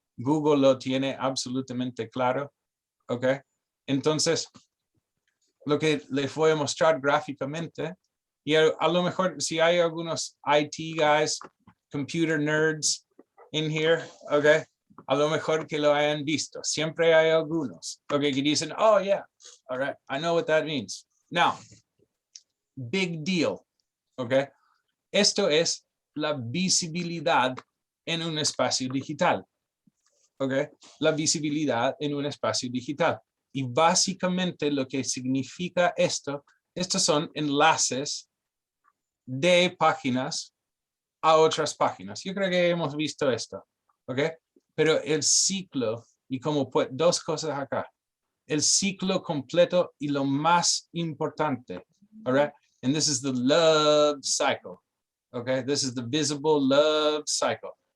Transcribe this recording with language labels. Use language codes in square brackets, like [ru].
[es] Google lo tiene absolutamente claro, ¿ok? Entonces, lo que les voy a mostrar gráficamente, y a lo mejor si hay algunos [en] IT guys, computer nerds in here, [es] ¿ok? A lo mejor que lo hayan visto. Siempre hay algunos, ¿ok? Que dicen, [en] oh yeah, all right, I know what that means. Now, big deal, ¿ok? [es] Esto es la visibilidad en un espacio digital. ¿Ok? La visibilidad en un espacio digital. Y básicamente lo que significa estos son enlaces de páginas a otras páginas. Yo creo que hemos visto esto. ¿Ok? Pero el ciclo, y como pues, dos cosas acá. El ciclo completo y lo más importante. [en] All right? And this is the love cycle. Okay, this is the visible love cycle.